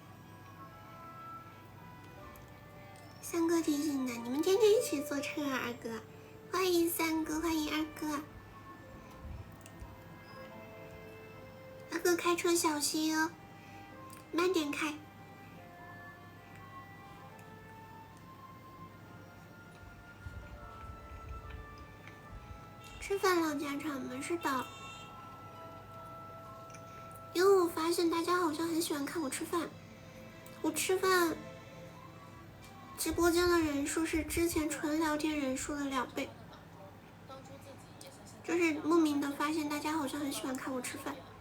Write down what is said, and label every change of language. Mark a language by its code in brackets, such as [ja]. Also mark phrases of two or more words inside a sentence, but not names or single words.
[zh] 三哥提醒的，你們天天一起坐車啊，二哥，歡迎三哥，歡迎二哥。二哥開車小心哦，慢點開。吃飯唠家常們是的，因為我發現大家好像很喜歡看我吃飯。我吃飯直播間的人數是之前純聊天人數的2倍，就是莫名的發現大家好像很喜歡看我吃飯。